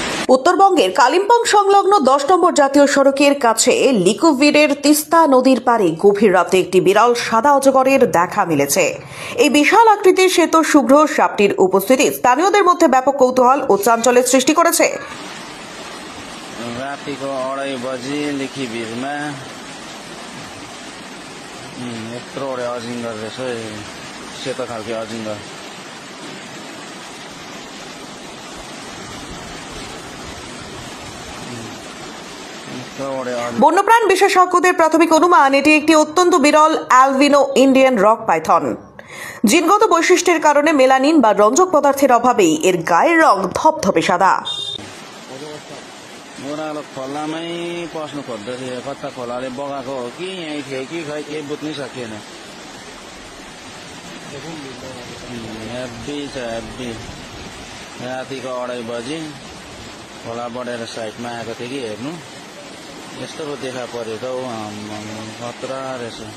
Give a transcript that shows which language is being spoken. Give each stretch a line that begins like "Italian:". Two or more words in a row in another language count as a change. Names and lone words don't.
Bangla: উত্তরবঙ্গের কালিম্পং সংলগ্ন 10 নম্বর জাতীয় সড়কের কাছে লিকুভিডের তিস্তা নদীর পাড়ে গভীর রাতে একটি বিরল সাদা অজগরের দেখা মিলেছে। এই বিশাল আকৃতির শ্বেত শুভ্র সাপটির উপস্থিতি স্থানীয়দের মধ্যে ব্যাপক কৌতূহল ও চাঞ্চল্যের সৃষ্টি করেছে।
Nepali: रातिको 2:30 बजी लिखिभिरमा यत्रो बडे अजिङ्गर रहेछ सेतो खालको अजिङ्गर।
Bangla: বন্যপ্রাণ বিশেষজ্ঞদের প্রাথমিক অনুমান এটি একটি অত্যন্ত বিরল
English: albino Indian rock python.
Bangla: জিনগত বৈশিষ্ট্যের কারণে মেলানিন বা রঞ্জক পদার্থের অভাবেই এর গায়ের রং ধপধপে সাদা।
Nepali: ओह्रालो खोलामै पस्नु खोज्दै थियो, कता खोलाले बगाएको हो कि यहीँ थियो कि खै केही बुझ्नै सकिएन। हेब्बी छ हेब्बी। रातिको 2:30 बजी खोला बढेर साइडमा आएको थियो कि हेर्नु, यस्तो पो देखा पऱ्यो त हौ, खतरा रहेछ।